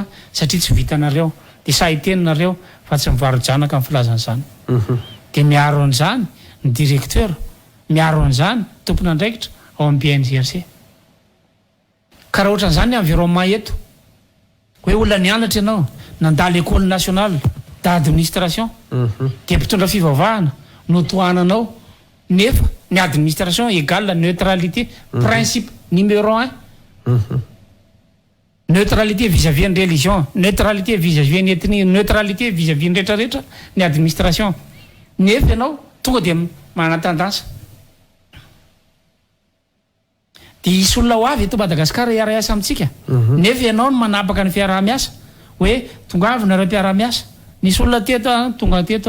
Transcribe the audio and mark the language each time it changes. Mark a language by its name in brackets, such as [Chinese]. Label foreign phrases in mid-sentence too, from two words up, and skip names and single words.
[Malagasy] satria tsy vitanareo dia sahiteninareo fa tsy mivarojanaka amin'ny filazan'izany dia miaro an'izany ny directeur miaro an'izany tompona andraikitra ao amin'ny BNGRC ka raha ohatran'izany ny environnement eto hoe olona nianatra ianao nandala [French] école nationale d'administration [Malagasy] dia mpitondra fivavahana no tohananao nefa ny [French] administration égale neutralité principe numéro 1 neutralité vis-à-vis [Malagasy] ny religion [French] neutralité vis-à-vis [Malagasy] ny ethnie [French] neutralité vis-à-vis [Malagasy] ny rehetrarehetra ny administration nefa ianao tonga dia manatandasa dia isy olona ho avy eto Madagasikara iara-iasa amintsika nefa ianao no manapaka ny fiaraha-miasa hoe tonga avy nareo mpiara-miasa nisy olona teto tonga teto